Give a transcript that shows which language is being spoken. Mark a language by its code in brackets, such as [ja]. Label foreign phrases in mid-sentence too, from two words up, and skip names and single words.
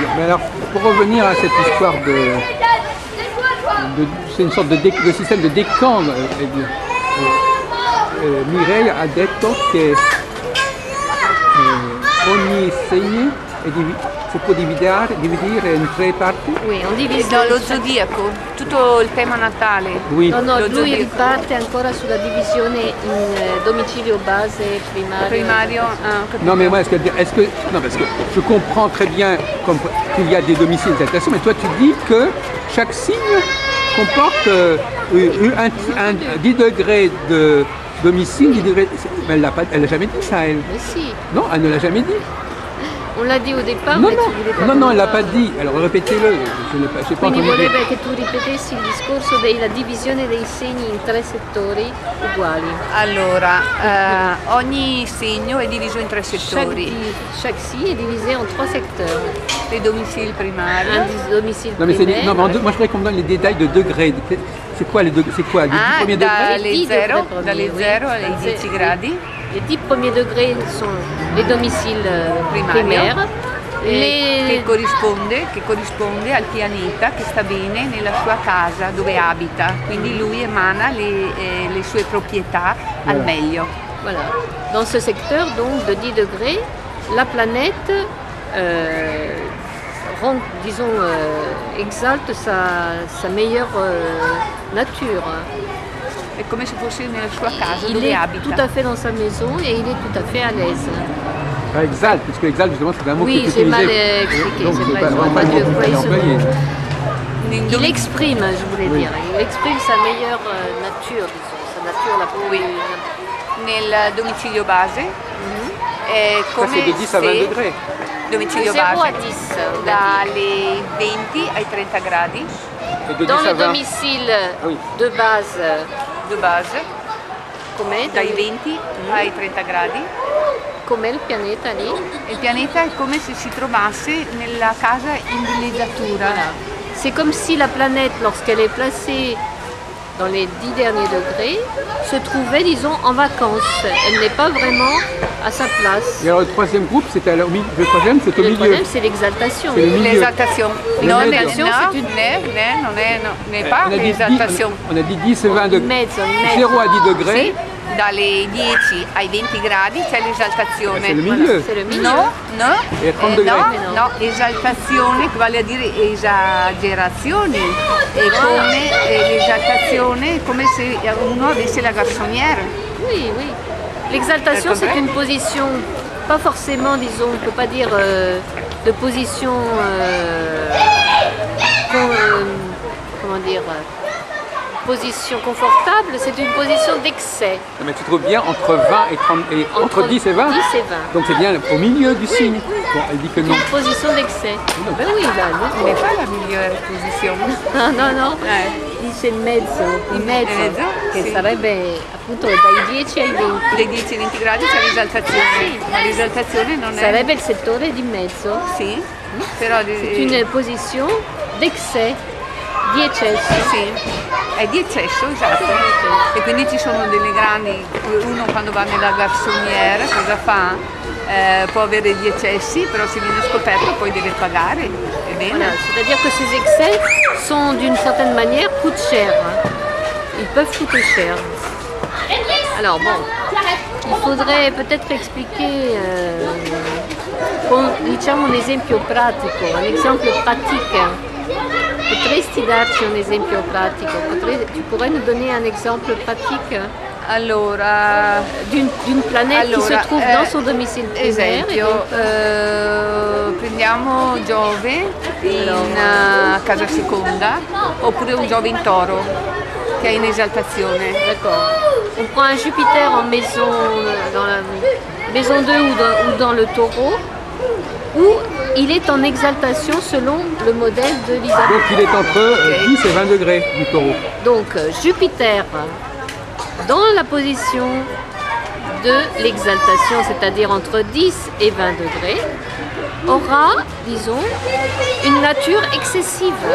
[fr] Mais alors, pour revenir à cette histoire c'est une sorte de système de décan. [it] Mireille a detto che ogni segno si può dividere in 3 parti. [fr] Oui, on divise [it] No, lo zodiaco, tutto il tema natale. [fr] Oui. [it] No, no, Lo lui zodiaco. riparte ancora sulla divisione in domicilio base, primario. Primario, ah, ho capito. [fr] Non mais moi, non, parce que je comprends très bien qu'il y a des domiciles d'exaltation, mais toi tu dis que chaque signe comporte 10 degrés de domicile, 10 degrés... Mais elle l'a jamais dit ça, elle. Mais si, Non, elle ne l'a jamais dit. on l'a dit au départ, Non, mais tu voulais pas non, elle l'a qu'on pas dit. Alors répétez-le, je n'ai pas [it] Quindi [fr] entendu dire. [it] vorrebbe che tu ripetessi il discorso della divisione dei segni in 3 settori uguali. Allora, ogni segno è diviso in 3 settori. [fr] Chaque signe est divisé en 3 secteurs. [it] Il domicile primario. [fr] Un domicile Non, mais primaire. non, mais moi je voudrais qu'on me donne les détails de degrés. C'est quoi les degrés? C'est quoi les 10 Ah, premiers degrés? [it] dalle [fr] Dix [it] 0 [fr] degrés premiers, [it] dalle [fr] oui. [it] 0 ai 10 gradi. [fr] Les 10 premiers degrés sont les domiciles [it] Primario. [fr] primaires. [it] Che corrisponde al pianeta che sta bene nella sua casa dove abita, quindi lui emana le sue proprietà al meglio. [fr] Voilà. Dans ce secteur donc de 10 degrés, la planète exalte sa meilleure nature. [it] È come se fosse nella sua casa [fr] Il [it] dove [fr] est [it] abita. [fr] tout à fait dans sa maison et il est tout à fait à l'aise. Ah, exalte, puisque exalte justement c'est un mot Oui, qui est j'ai mal utilisé. expliqué, Donc c'est c'est vrai, pas j'aurais vraiment pas dû le mot employer ce employé. Il exprime, je voulais Oui. dire, il exprime sa meilleure nature, disons, sa nature la plus... [it] Nel domicilio base è [fr] Ça [it] come [fr] c'est de 10 à 20 [it] se [fr] degrés. [it] domicilio [fr] 0 à [it] base [fr] 10, on a dit. [it] dalle 20 ai 30 gradi [fr] Et de 10 Dans à le 20. domicile Oui. de base, [it] di base, com'è? dai 20 ai 30 gradi. Com'è il pianeta lì? Il pianeta è come se si trovasse nella casa in villeggiatura. [fr] C'est comme si la planète, lorsqu'elle est placée dans les 10 derniers degrés, se trouvait, disons, en vacances. Elle n'est pas vraiment à sa place. Et alors le troisième groupe, c'était au milieu. Le troisième, c'est au Le milieu. troisième, c'est l'exaltation. C'est le milieu. [it] L'esaltazione. No, L'esaltazione [fr] c'est une- [it] non è pas [fr] On a dit 10, [it] l'esaltazione. [fr] on a dit 10 et 20 [it] In [fr] degrés. [it] mezzo, in mezzo. [fr] 0 à 10 degrés. [it] Sì, dalle 10 ai 20 gradi c'è l'esaltazione. [fr] C'est le milieu. C'est le milieu. [it] No, no, E a 30 no, [fr] degrés. [it] no, esaltazione, che vale a dire esagerazioni. E come l'esaltazione è come se uno avesse la garçonnière. [fr] Oui, oui. L'exaltation, C'est c'est vrai. une position, pas forcément, disons, on ne peut pas dire de position, comment dire, position confortable, c'est une position d'excès. Mais tu trouves bien entre 20 et 30 et entre 10 et 20. 10 et 20. Donc c'est bien au milieu du signe. Bon, elle dit que non. Une position d'excès. Ben oui, là, [it] Non è pas la migliore posizione. no, no, no. Dice in mezzo, mezzo, che sì. sarebbe appunto dai 10 ai 20. Dai 10 ai 20 gradi c'è l'esaltazione, ma l'esaltazione non è... Sarebbe il settore di mezzo. Sì, però... [fr] C'est une position d'excès, [it] di eccesso. Sì, è di eccesso, esatto. E quindi ci sono delle grandi, uno quando va nella garçonnière cosa fa? Può avere gli eccessi, però se viene scoperto poi deve pagare, è bene. [fr] Voilà, c'est-à-dire que ces excès sont d'une certaine manière coûtent cher. Ils peuvent coûter cher. Alors bon, il faudrait peut-être expliquer, [it] diciamo un esempio pratico, un esempio pratique. Potresti darci un esempio pratico? [fr] Tu pourrais nous donner un exemple pratique [it] Allora, [fr] d'une planète qui se trouve dans son domicile primaire? [it] esempio, prendiamo Giove in casa seconda oppure un Giove in toro che è in esaltazione. [fr] D'accord. On prend un Jupiter en maison, dans la maison 2 ou dans le taureau, où il est en exaltation selon le modèle de Donc l'Isabelle. il est entre 10 et 20 degrés du taureau. Donc Jupiter dans la position de l'exaltation, c'est-à-dire entre 10 et 20 degrés, aura, disons, une nature excessive.